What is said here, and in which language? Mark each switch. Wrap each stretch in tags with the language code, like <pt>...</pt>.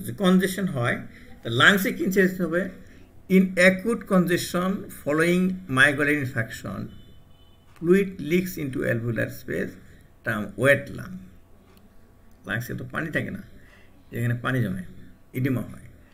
<bn>The congestion হয়, the lungs এ কি change হবে?</bn> <en>In acute congestion following myocardial infarction, fluid leaks into alveolar space, term wet lung.</en> <bn>লাংসে তো পানি থাকে না, যেখানে পানি জমে ইডিমা হয়।</bn>